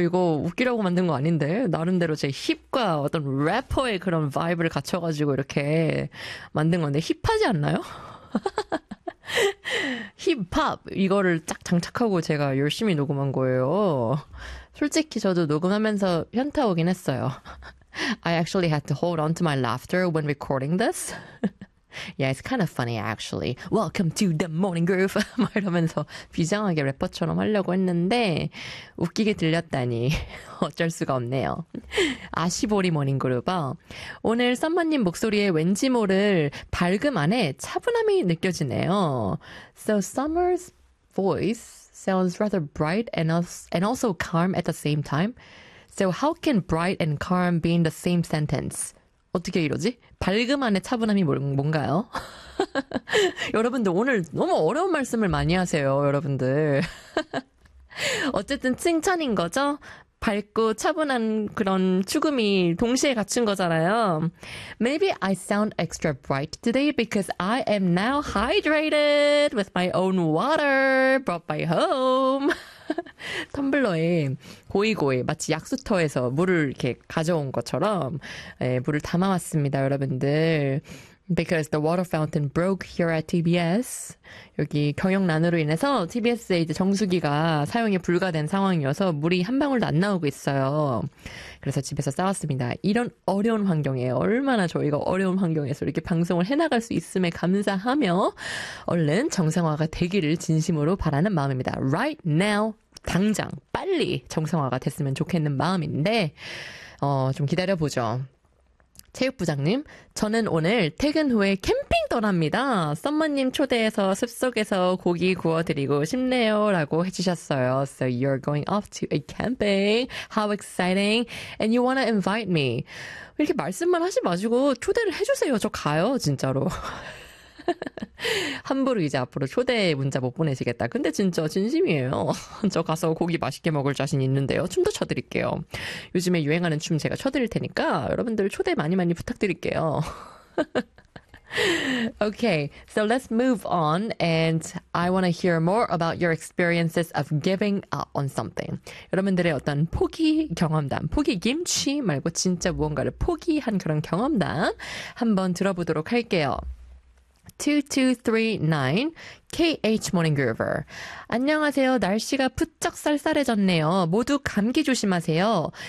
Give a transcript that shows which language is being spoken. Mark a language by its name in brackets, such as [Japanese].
[Korean] 이거 웃기려고 만든 거 아닌데? 나름대로 제 힙과 어떤 래퍼의 그런 바이브를 갖춰가지고 이렇게 만든 건데 힙하지 않나요? 힙합 이거를 쫙 장착하고 제가 열심히 녹음한 거예요. 솔직히 저도 녹음하면서 현타 오긴 했어요. [English] I actually had to hold on to my laughter when recording this. Yeah, it's kind of funny, actually. Welcome to the morning groove! [Korean] 막 이러면서 비장하게 래퍼처럼 하려고 했는데 웃기게 들렸다니 어쩔 수가 없네요. 아시보리 모닝 그룹아, 오늘 썸머님 목소리에 왠지 모를 밝음 안에 차분함이 느껴지네요. [English] So Summer's voice sounds rather bright and also calm at the same time. So how can bright and calm be in the same sentence? [Korean] 어떻게 이러지? 밝음 안에 차분함이 뭔가요? 여러분들 오늘 너무 어려운 말씀을 많이 하세요, 여러분들. 어쨌든 칭찬인 거죠? 밝고 차분한 그런 추금이 동시에 갖춘 거잖아요. [English] Maybe I sound extra bright today because I am now hydrated with my own water brought by home. [Korean] 텀블러에 고이고이 마치 약수터에서 물을 이렇게 가져온 것처럼 예, 물을 담아왔습니다, 여러분들. [English] Because the water fountain broke here at TBS. [Korean] 여기 경영난으로 인해서 TBS의 이제 정수기가 사용이 불가된 상황이어서 물이 한 방울도 안 나오고 있어요. 그래서 집에서 싸웠습니다. 이런 어려운 환경에 얼마나 저희가 어려운 환경에서 이렇게 방송을 해나갈 수 있음에 감사하며 얼른 정상화가 되기를 진심으로 바라는 마음입니다. [English] Right now, [Korean] 당장 빨리 정상화가 됐으면 좋겠는 마음인데 좀 기다려보죠. 체육부장님, 저는 오늘 퇴근 후에 캠핑 떠납니다. 썸머님 초대해서 숲속에서 고기 구워드리고 싶네요. 라고 해주셨어요. [English] So you're going off to a camping. How exciting. And you wanna invite me. [Korean] 이렇게 말씀만 하지 마시고 초대를 해주세요. 저 가요, 진짜로. 함부로 이제 앞으로 초대 문자 못 보내시겠다. 근데 진짜 진심이에요. 저 가서 고기 맛있게 먹을 자신 있는데요. 춤도 쳐드릴게요. 요즘에 유행하는 춤 제가 쳐드릴 테니까 여러분들 초대 많이 많이 부탁드릴게요. [English] Okay, so let's move on. And I want to hear more about your experiences of giving up on something. [Korean] 여러분들의 어떤 포기 경험담, 포기 김치 말고 진짜 무언가를 포기한 그런 경험담 한번 들어보도록 할게요. 2239 KH Morning Groover. 안녕하세요. 날씨가 부쩍 쌀쌀해졌네요. 모두 감기 조심하세요.